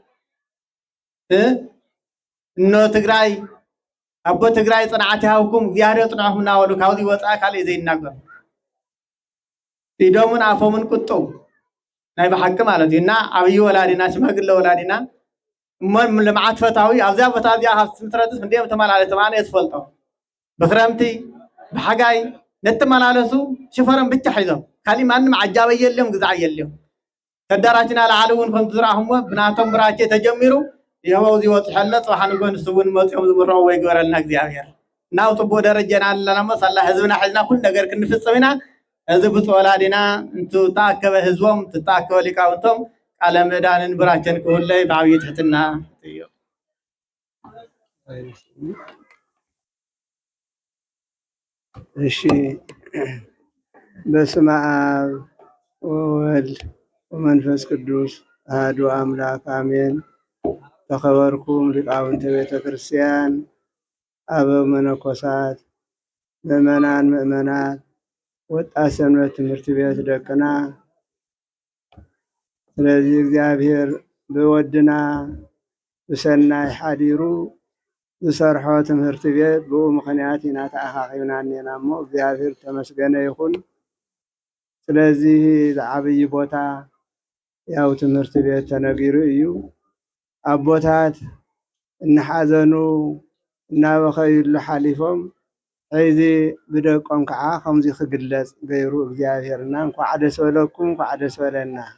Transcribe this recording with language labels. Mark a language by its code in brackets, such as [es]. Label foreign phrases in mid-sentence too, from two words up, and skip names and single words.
[ti] እኖ ትግራይ ኣቦ ትግራይ ጽንዓት ይሃብኩም እግዚአብሔር ጽንዓኹም እናበሉ ካብዚ ወፃኢ ካልእ ዘይናገር ኢዶምን ኣፎምን ቁጡብ ናይ ብሓቂ ማለት እዩ እና ዓብዪ ወላዲና ሽማግለ ወላዲና እሞ ልምዓት ፈታዊ ኣብዚያ ቦታ እዚኣ ካብ ስምትረትስ ክንደዮም ተመላለሱ ኣነ የዝፈልጦ ብክረምቲ ብሓጋይ ነተመላለሱ ሽፈሮም ብቻ ሒዞም ካሊእ [am] ማንም ዓጃበ የለም [ti] ግዛዕ የለም ተዳራችና ላዓሊ እውን ከምቲ ዝረኣኹሞ ብናቶም ብራቼ ተጀሚሩ ይኸው እዚ ወፅሑ ኣሎ ፅባሕ ንጎ ንሱ እውን መፂኦም ዝምርዐዎ ይግበረልና እግዚኣብሔር ናብ ፅቡቅ ደረጃና ኣለና ሞ ሳላ ህዝብና ሒዝና ኩሉ ነገር ክንፍፅም ኢና እዚ ብፁዕ ወላዲና እንትተኣከበ ህዝቦም ትተኣከበ ሊቃውንቶም ቃለ ምዕዳንን ብራቸን ክህለይ ብዓብዪ ትሕትና እዩ እሺ [gez] በስመ አብ ወወልድ ወመንፈስ ቅዱስ አሐዱ አምላክ አሜን። [ti] ተኸበርኩም ሊቃውንተ ቤተ ክርስቲያን፣ አበው መነኮሳት፣ ምእመናን ምእመናት፣ ወጣት ሰንበት ትምህርት ቤት ደቅና ስለዚህ እግዚአብሔር ብወድና ብሰናይ ሓዲሩ ዝሰርሖ ትምህርቲ ቤት ብኡ ምክንያት ኢና ተኣኻኺብና እኒአና እሞ እግዚአብሔር ተመስገነ ይኹን። ስለዚህ ዝዓብይ ቦታ ያው ትምህርቲ ቤት ተነጊሩ እዩ ኣቦታት እናሓዘኑ እናበኸዩሉ ሓሊፎም ሕዚ ብደቆም ከዓ ከምዚ ክግለጽ ገይሩ እግዚአብሔርና እንኳዕ ደስ በለኩም እንኳዕ ደስ በለና